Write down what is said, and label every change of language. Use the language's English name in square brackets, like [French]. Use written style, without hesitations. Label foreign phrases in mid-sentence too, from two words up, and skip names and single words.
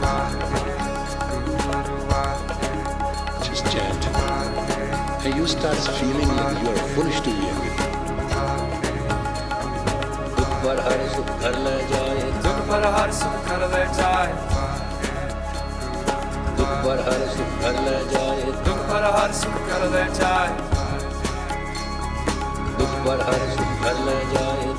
[English] Just chant. And you start feeling like you are foolish to be angry. [Hindi] दुख पार हर सुख कर ले जय, दुख परा हर सुख कर ले जय, दुख पार हर सुख कर ले जय, दुख परा हर सुख कर ले जय. दुख पार हर सुख कर ले जय.